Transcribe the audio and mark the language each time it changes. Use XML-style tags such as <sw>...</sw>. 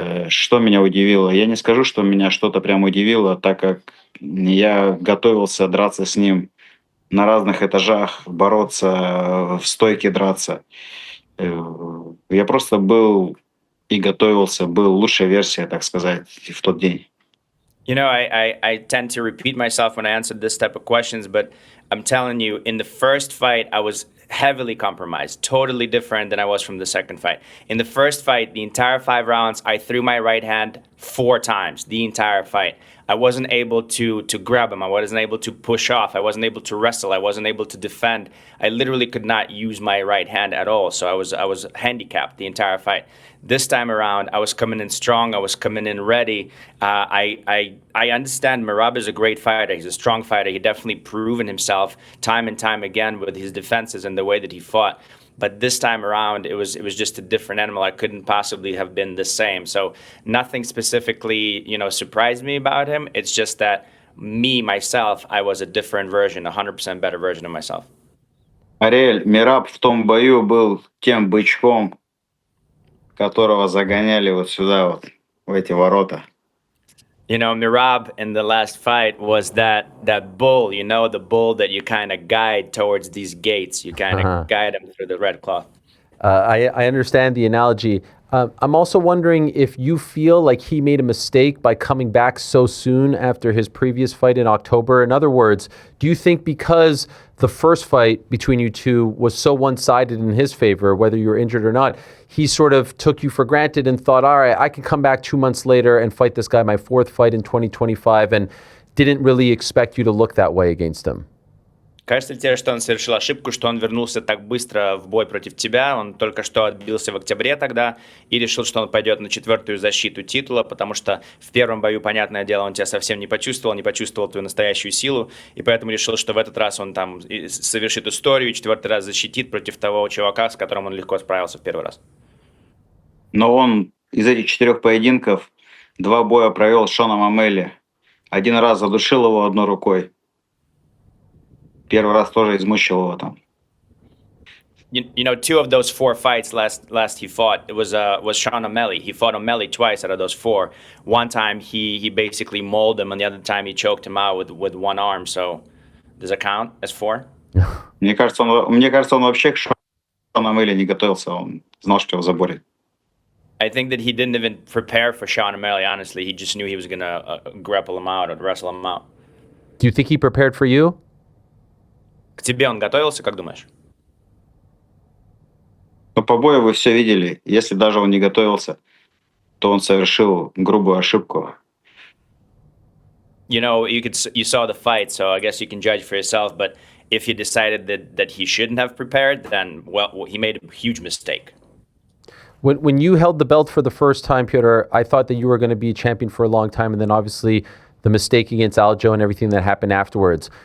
<ru>Что меня удивило? Я не скажу, что меня что-то прям удивило, так как я готовился драться с ним на разных этажах, бороться, в стойке драться. Я просто был и готовился, был лучшая версия, так сказать, в тот день.</ru> <en>You know, I tend to repeat myself when I answer this type of questions, but I'm telling you, in the first fight, I was heavily compromised, totally different than I was from the second fight. In the first fight, the entire 5 rounds, I threw my right hand 4 times, the entire fight. I wasn't able to grab him. I wasn't able to push off. I wasn't able to wrestle. I wasn't able to defend. I literally could not use my right hand at all. So I was handicapped the entire fight. This time around, I was coming in strong. I was coming in ready. I understand Merab is a great fighter. He's a strong fighter. He definitely proven himself time and time again with his defenses and the way that he fought. But this time around, it was just a different animal. I couldn't possibly have been the same. So nothing specifically, surprised me about him. It's just that myself, I was a different version, 100% better version of myself.</en> <ru>Ариэль, Мераб в том бою был тем бычком, которого загоняли вот сюда, вот, в эти ворота.</ru> <en>You know, Merab in the last fight was that bull, you know, the bull that you kind of guide towards these gates. You kind of guide him through the red cloth. I understand the analogy. I'm also wondering if you feel like he made a mistake by coming back so soon after his previous fight in October. In other words, do you think because the first fight between you two was so one-sided in his favor, whether you were injured or not, he sort of took you for granted and thought, all right, I can come back 2 months later and fight this guy, my fourth fight in 2025, and didn't really expect you to look that way against him?</en> <ru>Кажется ли тебе, что он совершил ошибку, что он вернулся так быстро в бой против тебя? Он только что отбился в октябре тогда и решил, что он пойдет на четвертую защиту титула, потому что в первом бою, понятное дело, он тебя совсем не почувствовал твою настоящую силу, и поэтому решил, что в этот раз он там совершит историю и четвертый раз защитит против того чувака, с которым он легко справился в первый раз. Но он из этих 4 поединков 2 боя провел с Шоном Амели. 1 раз задушил его одной рукой. Первый раз тоже измучил его там.</ru> <en>You know, 2 of those 4 fights last he fought, it was Sean O'Malley. He fought O'Malley twice out of those 4. One time he basically mauled him, and the other time he choked him out with one arm. So does it count as 4?</en> <ru>Мне кажется, он вообще к Шону Амели не готовился. Он знал, что его заборит.</ru> <en>I think that he didn't even prepare for Sean O'Malley, honestly. He just knew he was going to grapple him out or wrestle him out. Do you think he prepared for you?</en> <ru>К тебе он готовился, как думаешь? Но по бою вы все видели. Если даже он не готовился, то он совершил грубую ошибку.</ru> <en>You know, you saw the fight, so I guess you can judge for yourself. But if he decided that he shouldn't have prepared, then, well, he made a huge mistake. When you held the belt for the first time, Petr, I thought that you were going to be champion for a long time, and then obviously the mistake against Aljo and everything that happened afterwards.</en>